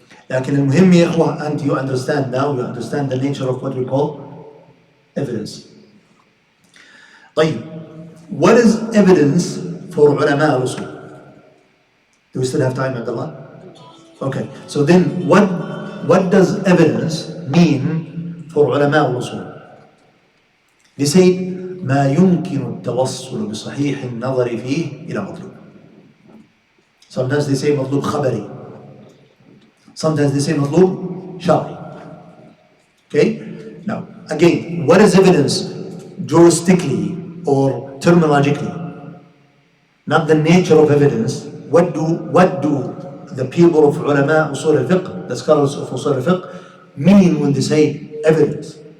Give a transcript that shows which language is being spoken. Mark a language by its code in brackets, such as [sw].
[ar] لكن المهم يا إخوة أنت [en] you understand the nature of what we call evidence. [ar] طيب, [en] what is evidence for [ar] علماء الأصول? [en] Do we still have time, Abdullah? Okay, so then what does evidence mean for [ar] علماء الأصول? [en] They say [ar] ما يمكن التوصل بصحيح النظر فيه إلى مطلوب. [en] Sometimes they say [ar] مطلوب خبري. [en] Sometimes they say [ar] مطلوب شرعي. [en] Okay? Now, again, what is evidence juristically or terminologically? Not the nature of evidence. What do the people of ulama Usool Ul Fiqh, the scholars of Usool Ul Fiqh, mean when they say evidence?